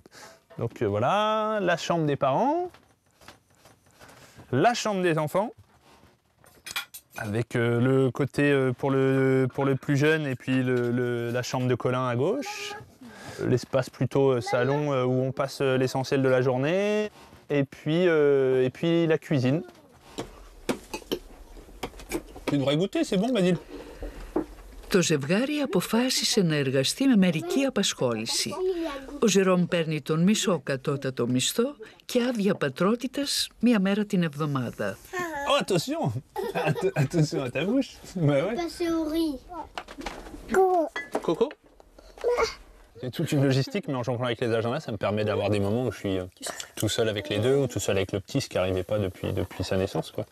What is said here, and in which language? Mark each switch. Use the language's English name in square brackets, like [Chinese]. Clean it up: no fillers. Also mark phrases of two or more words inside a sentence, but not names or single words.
[French] Donc voilà, la chambre des parents, la chambre des enfants, avec le côté pour le plus jeune et puis la chambre de Colin à gauche. L'espace plutôt salon où on passe l'essentiel de la journée, et puis la cuisine. Tu devrais goûter, c'est bon, Basile. [Greek] Το ζευγάρι αποφάσισε να εργαστεί με μερική απασχόληση. Ο Ζερόμ παίρνει τον μισό κατώτατο μισθό και άδεια πατρότητας 1 μέρα την εβδομάδα. [French] Oh, attention! Attention à ta bouche. Bah ouais. Passer au riz. Coco? C'est toute une logistique, mais en jonchant avec les agendas, ça me permet d'avoir des moments où je suis tout seul avec les deux ou tout seul avec le petit, ce qui n'arrivait pas depuis sa naissance, quoi.